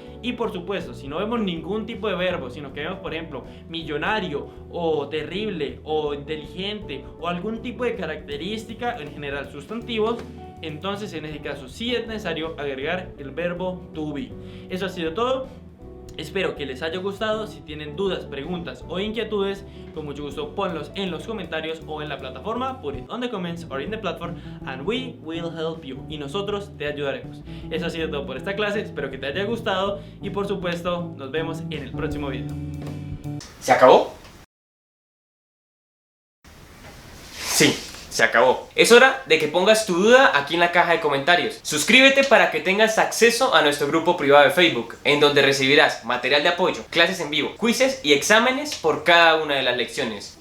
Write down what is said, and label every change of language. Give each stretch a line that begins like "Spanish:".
Spanish: Y por supuesto, si no vemos ningún tipo de verbo, sino que vemos por ejemplo millonario o terrible o inteligente o algún tipo de característica, en general sustantivos, entonces en ese caso sí es necesario agregar el verbo to be. Eso ha sido todo. Espero que les haya gustado. Si tienen dudas, preguntas o inquietudes, con mucho gusto ponlos en los comentarios o en la plataforma.
English: Put it on the comments or in the platform and we will help you.
Spanish: Y nosotros te ayudaremos. Eso ha sido todo por esta clase. Espero que te haya gustado y por supuesto nos vemos en el próximo video. ¿Se acabó? Sí. Se acabó. Es hora de que pongas tu duda aquí en la caja de comentarios. Suscríbete para que tengas acceso a nuestro grupo privado de Facebook, en donde recibirás material de apoyo, clases en vivo, quizzes y exámenes por cada una de las lecciones.